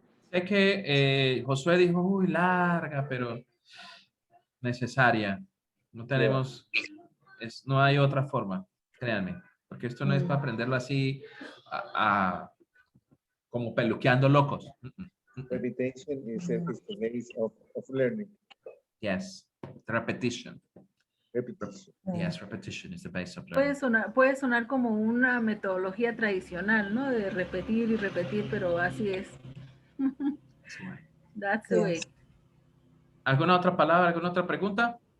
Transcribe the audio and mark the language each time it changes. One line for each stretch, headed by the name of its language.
Spanish: Sé que Josué dijo, uy, larga, pero necesaria. No tenemos, no hay otra forma, créanme. Porque esto no es para aprenderlo así, como peluqueando locos.
English: Repetition is the base of learning. Yes, repetition. Repetition. Yes, repetition is the base of learning.
Spanish: Puede sonar como una metodología tradicional, ¿no? De repetir y repetir, pero así es.
English: That's the way.
Spanish: ¿Alguna otra palabra, alguna otra pregunta?